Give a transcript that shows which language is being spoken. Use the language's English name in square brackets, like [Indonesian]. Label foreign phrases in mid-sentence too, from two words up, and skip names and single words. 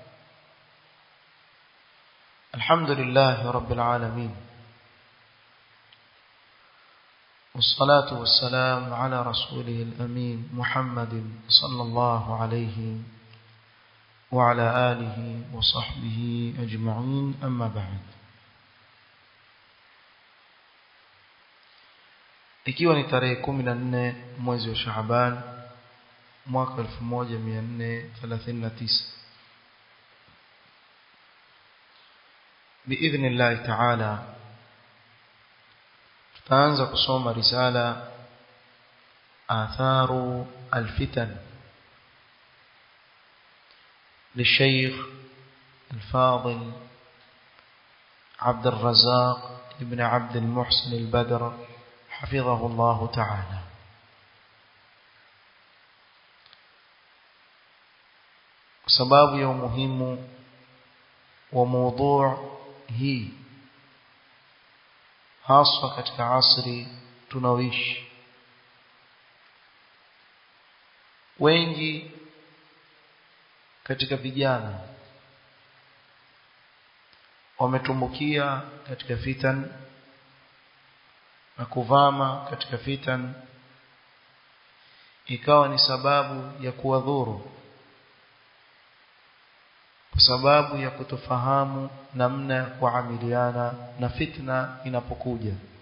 [Arabic] الحمد لله رب العالمين، والصلاة والسلام على رسوله الأمين محمد صلى الله عليه وعلى آله وصحبه أجمعين، أما بعد. [Swahili] Ikiwa ni tarehe 14 mwezi wa Shaaban mwaka 1439 [Arabic] باذن الله تعالى [Swahili] tutaanza kusoma risala آثار الفتن [Arabic] للشيخ الفاضل عبد الرزاق ابن عبد المحسن البدر حفظه الله تعالى. [Swahili] sababu ya umuhimu wa mada hii hasa katika asri tunaoishi, wengi katika vijana wametumbukia katika fitan na kuvama katika fitan, ikawa ni sababu ya kuwadhuru kwa sababu ya kutofahamu namna ya kuamiliana na fitna inapokuja.